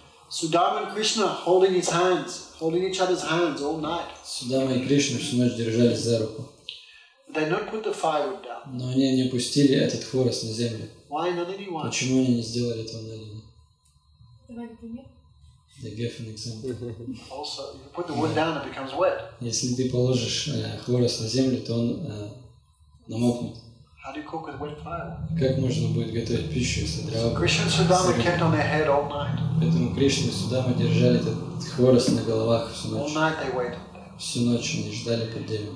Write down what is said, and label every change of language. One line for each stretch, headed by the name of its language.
English: Sudama and Krishna holding each other's hands all night.
Russian: Судама и Кришна всю ночь держались за руку.
English: But they not put the firewood down.
Russian: Но они не опустили этот хворост на землю.
English: Why not anyone?
Russian: Почему они не сделали этого на землю? Давайте пример.
English: They gave an example. Also, if you put the wood down, it becomes wet.
Russian: Если ты положишь хворост на землю, то он намокнет.
English: How do you cook with wet firewood?
Russian: Как можно будет готовить пищу, если дрова...
English: Krishna and Sudama kept on their head all night.
Russian: Поэтому Кришна и Судама держали этот хворост на головах всю
English: All
Russian: ночь.
English: night they waited.
Russian: Всю ночь они ждали под деревом.